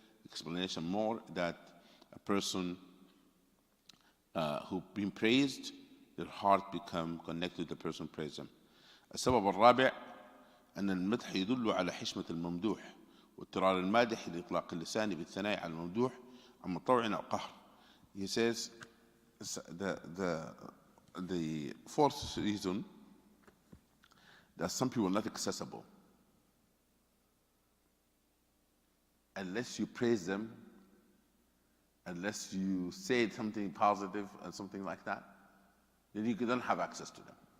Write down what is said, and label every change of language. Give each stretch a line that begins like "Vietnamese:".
English: Explanation more that a person who been praised, their heart become connected to the person praised them.
Arabic: السبب الرابع أن المدح يدل على حشمة الممدوح واضطرار المادح لإطلاق اللسان بالثناء على الممدوح عن مطوع أو قهر.
English: He says the fourth reason that some people are not accessible unless you praise them, unless you say something positive and something like that, then you don't have access to them.